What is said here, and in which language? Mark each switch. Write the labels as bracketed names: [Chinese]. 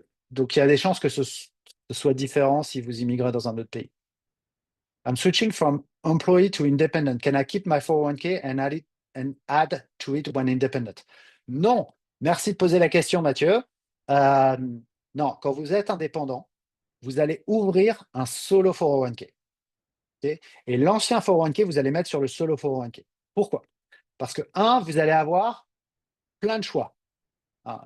[French] Donc il y a des chances que ce soit différent si vous immigrez dans un autre pays. [English] I'm switching from employee to independent. Can I keep my 401k and add to it when independent? [French] Non. Merci de poser la question, Mathieu. Euh, non, quand vous êtes indépendant, vous allez ouvrir un solo 401k. Ok. Et l'ancien 401k, vous allez mettre sur le solo 401k. Pourquoi? Parce que, un, vous allez avoir plein de choix. Hein.